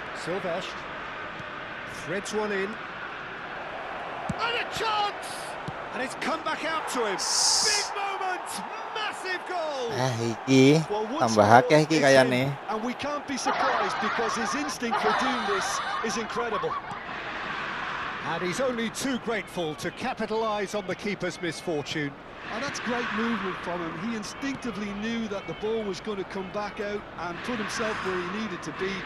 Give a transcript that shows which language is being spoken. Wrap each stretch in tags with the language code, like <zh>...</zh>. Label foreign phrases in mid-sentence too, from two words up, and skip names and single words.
<en>Silvestre threads one in. And a chance! And And it's come back out to him. Big moment, massive goal.</en> <jv>Iki</jv> <en>Well, Wood's</en> <jv>tambah</jv> <en>goal</en> <jv>akeh iki</jv> <en>is</en> <jv>kayane.</jv> <en>in, and we can't be surprised because his instinct for doing this is incredible. And he's only too grateful to capitalise on the keeper's misfortune. And that's great movement from him. He instinctively knew that the ball was going to come back out and put himself where he needed to be.</en>